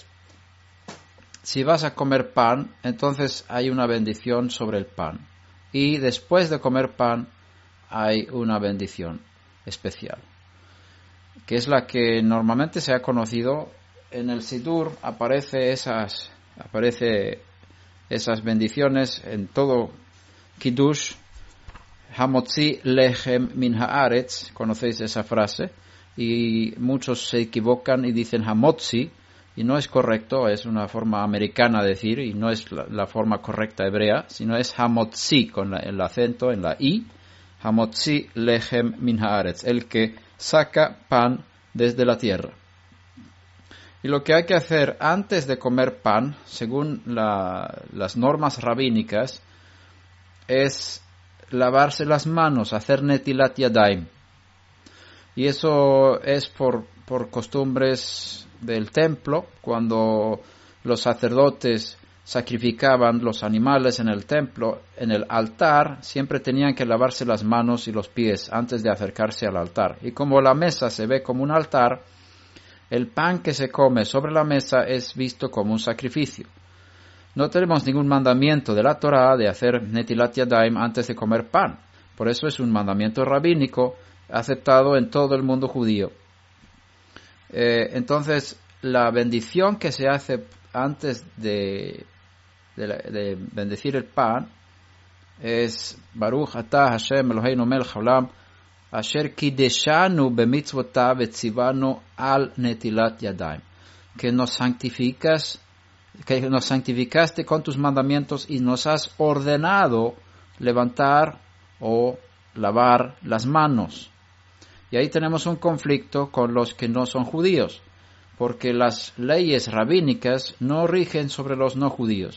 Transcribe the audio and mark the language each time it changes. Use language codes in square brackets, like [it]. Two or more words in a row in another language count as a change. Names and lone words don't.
[es] Si vas a comer pan, entonces hay una bendición sobre el pan. Y después de comer pan hay una bendición especial, que es la que normalmente se ha conocido. En el Sidur aparece esas bendiciones en todo Kiddush. [he] המוציא לחם מן הארץ, [es] conocéis esa frase, y muchos se equivocan y dicen hamotzi, y no es correcto, es una forma americana de decir, y no es la forma correcta hebrea, sino es hamotzi, con el acento en la i. [he] המוציא לחם מן הארץ, [es] el que saca pan desde la tierra. Y lo que hay que hacer antes de comer pan, según las normas rabínicas, es lavarse las manos, hacer [he] נטילת ידיים. [es] Y eso es por costumbres del templo. Cuando los sacerdotes sacrificaban los animales en el templo, en el altar, siempre tenían que lavarse las manos y los pies antes de acercarse al altar. Y como la mesa se ve como un altar, el pan que se come sobre la mesa es visto como un sacrificio. No tenemos ningún mandamiento de la Torá de hacer [he] נטילת ידיים [es] antes de comer pan. Por eso es un mandamiento rabínico aceptado en todo el mundo judío. Entonces, la bendición que se hace antes de bendecir el pan es: [he] ברוך אתה השם אלוהינו מלך העולם אשר קדשנו במצוותיו וצוונו על נטילת ידיים, [es] que nos santificaste con tus mandamientos y nos has ordenado levantar o lavar las manos. Y ahí tenemos un conflicto con los que no son judíos, porque las leyes rabínicas no rigen sobre los no judíos.